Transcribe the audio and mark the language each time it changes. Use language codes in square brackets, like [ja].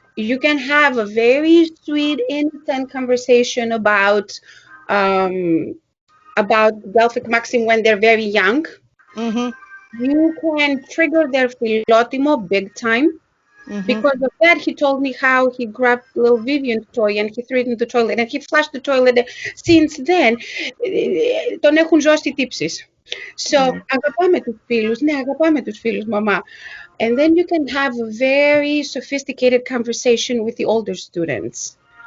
[en] You can have a very sweet, innocent conversation um, about Delphic Maxim when they're very young. Mm-hmm. You can trigger their philotimo big time. Mm-hmm. Because of that, he told me how he grabbed little Vivian's toy and he threw it in the toilet and he flushed the toilet. Since then, [el] τον έχουν ζώσει οι τύψεις. [en] So, [el] αγαπάμε τους φίλους. Ναι, αγαπάμε τους φίλους, μαμά. [en] And then you can have a very sophisticated conversation with the older students.